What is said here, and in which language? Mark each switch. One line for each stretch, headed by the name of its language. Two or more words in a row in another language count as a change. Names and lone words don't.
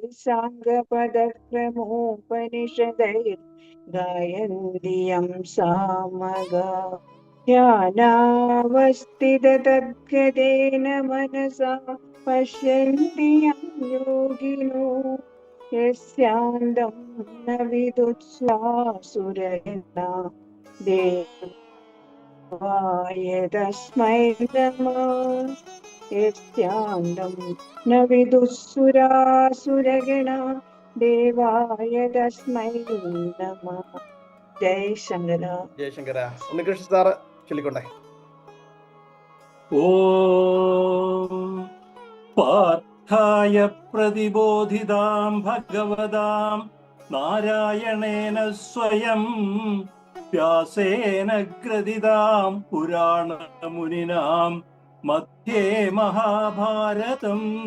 Sanskrit: साङ्गपदक्रमोपनिषदैः गायन्ति यं सामगा ध्यानावस्थिततद्गतेन मनसा पश्यन्ति यं योगिनो यस्यान्तं न विदुत्स्वासुरगणा देवाय तस्मै नमः यस्यान्तं न विदुःसुरासुरगणा देवाय तस्मै नमः. जय ശങ്കര.
Malayalam: ജയശങ്കര. ഉണ്ണികൃഷ്ണൻ സാറ് ചൊല്ലിക്കൊണ്ടേ.
Sanskrit: ഓം പാർത്ഥായ പ്രതിബോധിതാം ഭഗവതാം നാരായണേന സ്വയം വ്യാസേന ഗ്രഥിതാം പുരാണമുനിനാം മധ്യേ മഹാഭാരതം